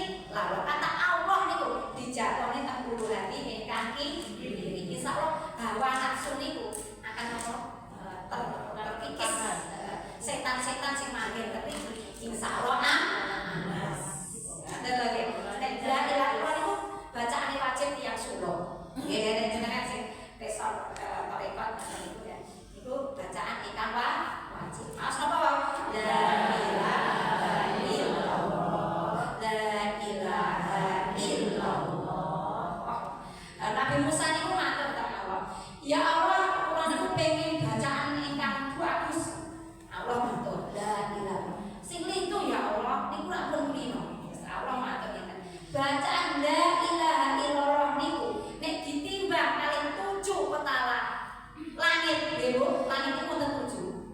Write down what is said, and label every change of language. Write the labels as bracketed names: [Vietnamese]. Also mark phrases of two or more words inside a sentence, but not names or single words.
[Indonesian] Lalu kata [Javanese] Allah niku dijatone teng ulu hati ingkang kiri. Insyaallah hawa nafsu niku [Indonesian] akan terkikis [Javanese] setan-setan sing manggen tapi insyaallah aman. [Indonesian] Ada lagi. [Javanese] Nek [Arabic] لا إله إلا الله [Javanese] niku bacaane wajib tiyang suluk. Nggih nek jenengan sing besok tarekat niku ya. Niku bacaan ingkang wajib. Mas napa wae? [Arabic] لا إله إلا الله. لا إله إلا الله. [Javanese] Nabi Musa niku matur teng Allah. [Arabic] يا الله, [Javanese] kula niku pengen bacaan ingkang bagus. Allah matur, [Arabic] لا إله. [Javanese] Sing lintu [Arabic] يا الله, [Javanese] niku lak pun lino. Allah matur ngeten. Bacaan [Arabic] لا إله إلا الله [Javanese] niku nek ditimbang kalian 7 petala langit, nggih Bu, langit niku wonten 7.